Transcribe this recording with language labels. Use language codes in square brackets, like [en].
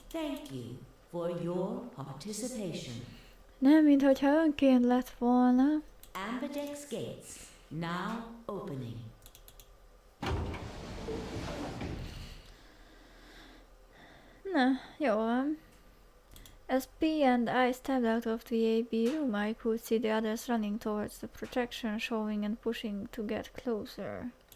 [en] Thank you for your participation. [hu] Nem, minthogyha önként lett volna. [en] Ambidex gates now opening. [hu] Na, jó van. [en] As P and I stepped out of the AB room, I could see the others running towards the projection, showing and pushing to get closer.